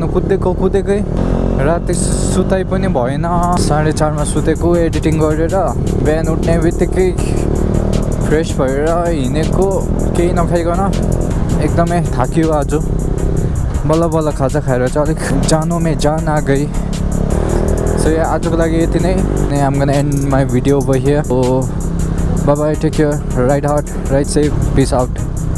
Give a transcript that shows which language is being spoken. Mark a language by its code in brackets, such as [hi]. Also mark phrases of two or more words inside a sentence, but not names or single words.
[ne] कुदेकै राति सुताइ पनि भएन 4:30 सुतेको एडिटिङ गरेर बिहान उठ्ने बित्तिकै फ्रेस भएर हिँडेको केही नखाइकन एकदमै थाकियो आज बल्ल बल्ल खाजा खाएर चाहिँ अलिक [hi] जान आ गई [en] so yeah [ne] आजको लागि यति नै [en] I'm gonna end my video over here so bye bye take care ride hard ride safe peace out